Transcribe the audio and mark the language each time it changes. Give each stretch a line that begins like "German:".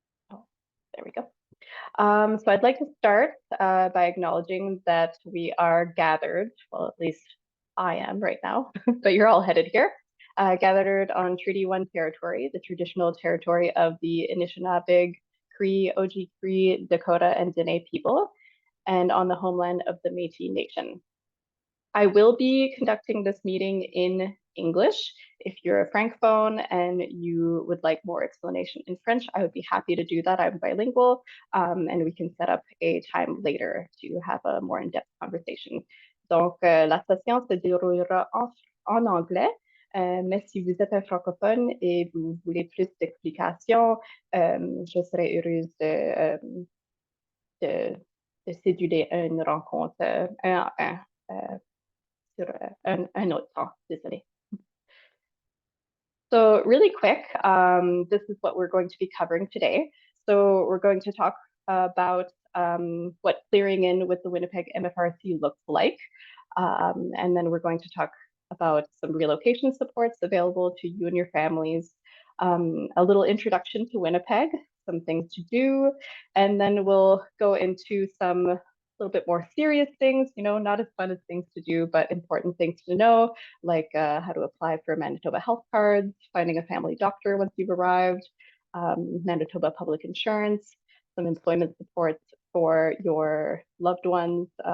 English: Oh, there we go. So I'd like to start by acknowledging that we are gathered, well, at least I am right now, but you're all headed here, gathered on Treaty 1 territory, the traditional territory of the Anishinaabe, Cree, Oji-Cree, Dakota, and Dene people, and on the homeland of the Métis Nation. I will be conducting this meeting in English. If you're a Francophone and you would like more explanation in French, I would be happy to do that. I'm bilingual, and we can set up a time later to have a more in-depth conversation.
French: Donc, la session se déroulera en anglais, mais si vous êtes un francophone et vous voulez plus d'explications, je serais heureuse de, de céduler une rencontre un à un. Sur un autre temps, désolé.
English: So really quick, this is what we're going to be covering today. So we're going to talk about what clearing in with the Winnipeg MFRC looks like. And then we're going to talk about some relocation supports available to you and your families, a little introduction to Winnipeg, some things to do, and then we'll go into some little bit more serious things, not as fun as things to do, but important things to know, like how to apply for Manitoba health cards, finding a family doctor once you've arrived, Manitoba public insurance, some employment supports for your loved ones